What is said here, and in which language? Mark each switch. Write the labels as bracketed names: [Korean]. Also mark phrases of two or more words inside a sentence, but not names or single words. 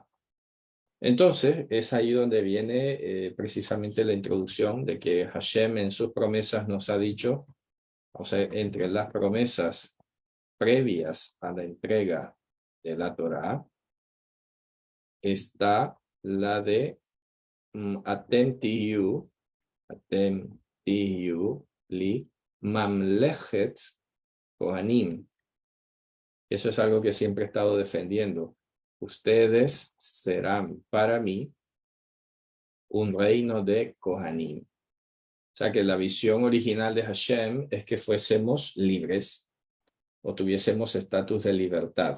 [Spanish] Entonces, es ahí donde viene precisamente la introducción de que Hashem en sus promesas nos ha dicho, o sea, entre las promesas previas a la entrega de la Torá, está la de [Hebrew] אתם תהיו לי ממלכת כוהנים. [Spanish] Eso es algo que siempre he estado defendiendo. Ustedes serán para mí un reino de Kohanim. O sea que la visión original de Hashem es que fuésemos libres o tuviésemos estatus de libertad.